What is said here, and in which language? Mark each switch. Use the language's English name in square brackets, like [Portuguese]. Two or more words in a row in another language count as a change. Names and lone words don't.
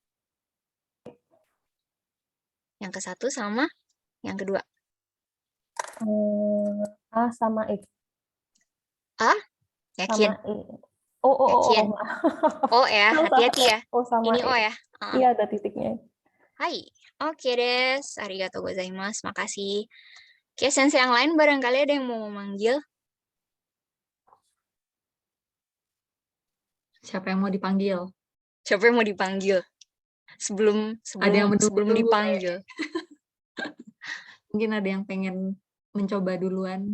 [Indonesian] Yang ke-1 sama yang kedua. A sama I. A? Yakin? Sama I. Yakin? O ya, hati-hati ya. O sama ini I. O ya. Iya, ada titiknya. Hai, oke deh. [Japanese] ありがとうございます. [Indonesian] Makasih. Oke, sensei yang lain barangkali ada yang mau memanggil. Siapa yang mau dipanggil? Siapa yang mau dipanggil? Sebelum dipanggil. Mungkin ada yang pengen mencoba duluan.